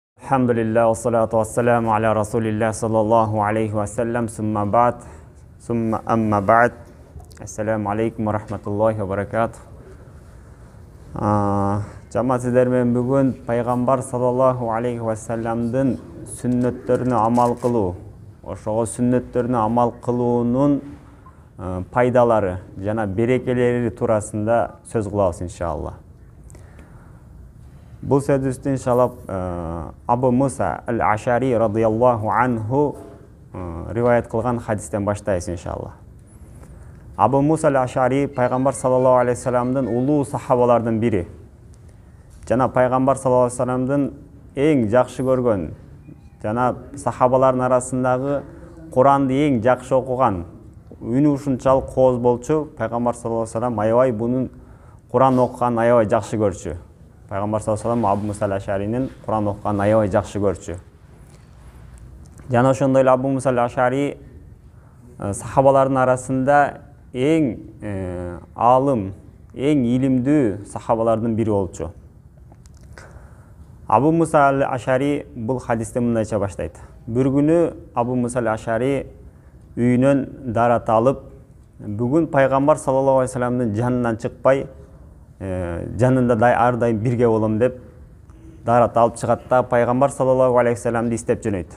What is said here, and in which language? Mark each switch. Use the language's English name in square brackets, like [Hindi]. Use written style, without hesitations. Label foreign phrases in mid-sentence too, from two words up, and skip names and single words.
[Arabic] الحمد لله، والصلاة والسلام على رسول الله صلى الله عليه وسلم، ثم أما بعد. السلام عليكم ورحمة الله وبركاته. [Kyrgyz] Жамаат сиздер менен бүгүн пайгамбар [Arabic] صلى الله عليه وسلم [Kyrgyz] сүннөттөрүнө амал кылуу, ошого сүннөттөрүнө амал кылуунун пайдалары жана берекелери туурасында сөз кылабыз иншалла. Бул сөздүстү иншалла Абу Муса аль-Ашари [Arabic] رضي الله عنه [Kyrgyz] риваят кылган хадистен баштайбыз иншалла. Абу Муса аль-Ашари пайгамбар [Arabic] صلى الله عليه وسلم [Kyrgyz] улуу сахабалардын бири. Жана пайгамбар [Arabic] صلى الله عليه وسلم [Kyrgyz] эң жакшы көргөн жана сахабалардын арасындагы Куранды эң жакшы окуган, үнү ушунчалык кооз болчу. Пайгамбар [Arabic] صلى الله عليه وسلم [Kyrgyz] аябай бунун Куран окуганын аябай жакшы көрчү. Пайгамбар [Arabic] صلى الله عليه وسلم [Kyrgyz] Абу Муса аль-Ашаринин Куран окуганын аябай жакшы көрчү. Жана ошондой эле Абу Муса аль-Ашари сахабалардын арасында эң алым, эң илимдүү сахабалардын бири болчу. Абу Муса аль-Ашари бул хадисте мындайча баштайт. Бир күнү Абу Муса аль-Ашари үйүнөн дарат алып, бүгүн пайгамбар [Arabic] صلى الله عليه وسلم [Kyrgyz] жанынан чыкпай, жанында ар дайым бирге болом деп дарат алып чыгат да пайгамбар [Arabic] صلى الله عليه وسلم [Kyrgyz] издеп жөнөйт.